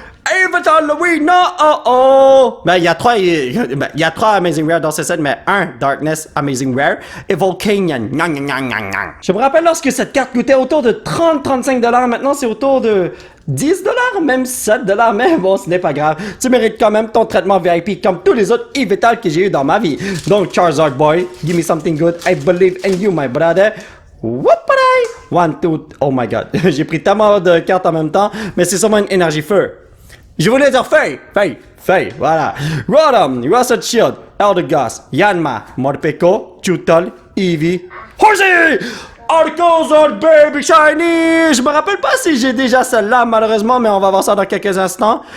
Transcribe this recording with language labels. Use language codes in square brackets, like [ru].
[fr] Avatar Louis, non! Ben, il y a trois Amazing Rare dans ce set, mais un Darkness Amazing Rare et Volcanion. Je me rappelle lorsque cette carte coûtait autour de 30-35$, maintenant c'est autour de 10$, même 7$, mais bon, ce n'est pas grave. Tu mérites quand même ton traitement VIP comme tous les autres Yveltal que j'ai eu dans ma vie. [en] Donc, Charizard Boy, give me something good. I believe in you, my brother. Whoop-a-day! 1, 2, oh my god. [fr] J'ai pris tellement de cartes en même temps, mais c'est sûrement une énergie feu. Je voulais dire feuille, voilà. Rotom, Russet Shield, Eldegoss, Yanma, Morpeko, Chewtle, Eevee, Horsey! Arcozor Baby Shiny! Je me rappelle pas si j'ai déjà celle-là, malheureusement, mais on va voir ça dans quelques instants.